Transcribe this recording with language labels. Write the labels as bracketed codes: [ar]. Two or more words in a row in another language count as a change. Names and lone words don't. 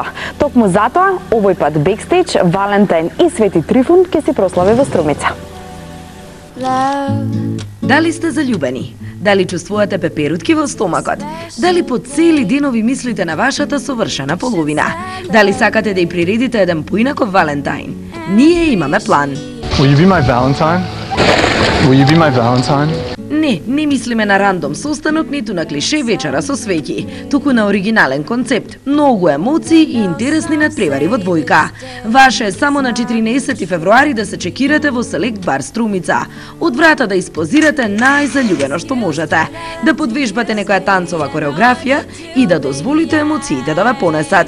[mk] Токму затоа, овој пат Бекстејдж, Валентин и Свети Трифун ќе си прослави во Струмица. Дали сте заљубени? Дали чувствувате пеперутки во стомакот? Дали по цели денови мислите на вашата совршена половина? Дали сакате да ја приредите еден поинаков Валентайн? Ние имаме план. [en] Will you be my Valentine? Will you be my Valentine? [mk] Не мислиме на рандом состанок, ниту на клише вечера со свеќи, туку на оригинален концепт, многу емоции и интересни надпревари во двојка. Ваше е само на 14 февруари да се чекирате во Селект бар Струмица. Од врата да испозирате најзаљубено што можете, да подвежбате некоја танцова кореографија и да дозволите емоциите да ве понесат.